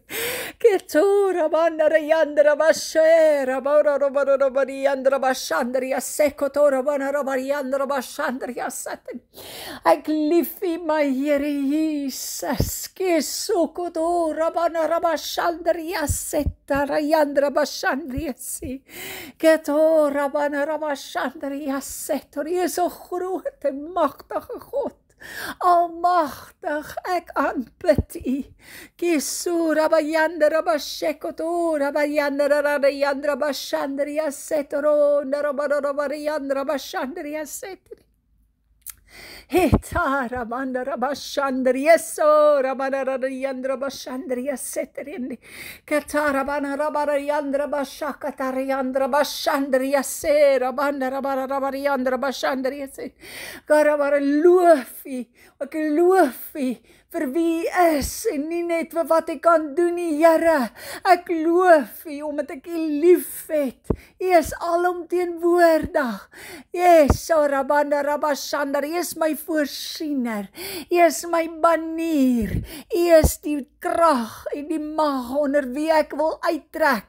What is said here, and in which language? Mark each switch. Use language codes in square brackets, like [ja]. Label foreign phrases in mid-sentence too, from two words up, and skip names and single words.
[af] Ketura bana riandra bashera bana rabariandra bashandria sekotora bana rabariandra Ek lief U, my Here Jesus. Kesokotora bana rabashandria setarayandra bashandria si. Ketora bana rabashandria setor. U is 'n groot en magtige God. Almagtig, ek aanbid U. Kesura bayandra bashekotora bayandra radayandra bashandria setoro narabarabayandra bashandria setri. Hetara mandara bashandria so rabarayandra bashandria setri. Katara banara barayandra bashakatariandra bashandria se rabandara barayandra bashandria se. Garabara loof U vir wie is en nie net vir wat ek kan doen nie, Here. Ek loof U omdat ek U liefhet. U is alomteenwoordig. Yes, Rabanda Rabashandar, U is my voorsiener, U is my banier, U is die krag en die mag onder wie ek wil uittrek.